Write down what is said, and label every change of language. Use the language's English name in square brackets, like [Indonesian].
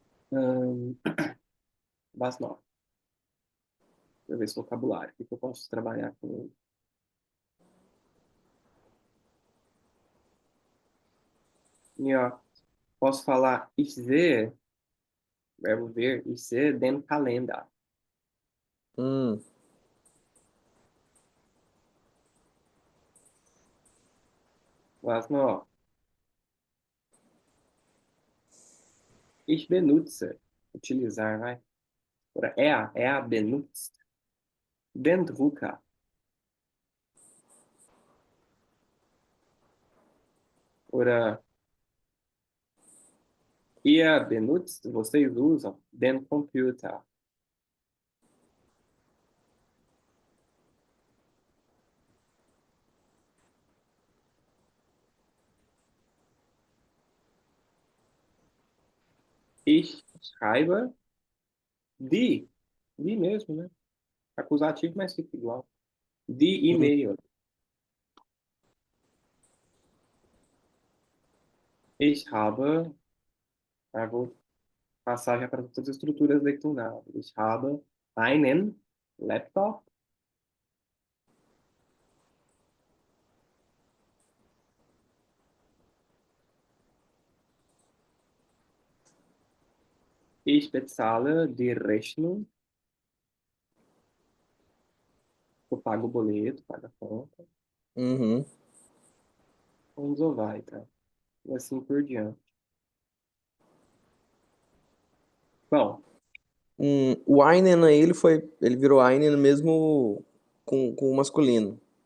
[German] Hum, was noch? [Portuguese] Deixa eu ver esse vocabulário. O que eu posso trabalhar com ele? E, ó, posso falar [German] ich sehe, [Portuguese] verbo ver, [German] ich sehe den Kalender. Hum. Was noch? Ich benutze. [Portuguese] Utilizar, vai. [German] Oder er benutzt den Drucker. Oder ihr benutzt, [Portuguese] vocês usam, [German] den Computer. Ich schreibe die [Portuguese] mesmo, né? Acusativo, mas fica igual. Die Hum. [German] E-mail. Ich habe, [Portuguese] vou passar já para todas as estruturas declinadas. [German] Ich habe einen Laptop. Ich bezahle die Rechnung. [Portuguese] Eu pago o boleto, pago a conta. Uhum. Vamos ou vai, tá? E assim por diante. Bom, O Einen aí, ele virou Einen mesmo com o masculino.